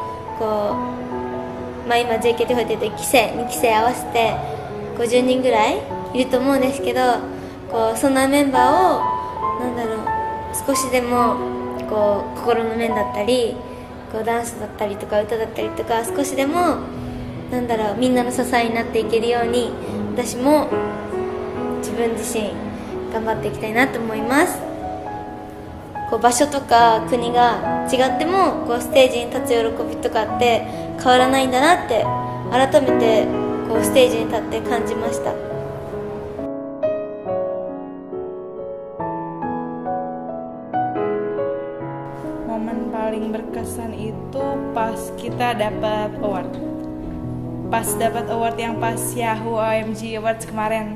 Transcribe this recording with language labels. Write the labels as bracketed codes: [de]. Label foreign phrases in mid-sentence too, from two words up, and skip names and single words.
[ja] 今 JKT48 1期生2期生合わせて50人ぐらいいると思うんですけど、そんなメンバーをなんだろう、少しでも心の面だったりダンスだったりとか歌だったりとか、少しでもなんだろう、みんなの支えになっていけるように私も自分自身頑張っていきたいなと思います。場所とか国が違ってもステージに立つ喜びとかって変わらないんだなって改めてステージに立って感じました。 [id] Momen paling berkesan itu pas kita dapat award. Pas dapat award yang pas Yahoo OMG Awards kemarin.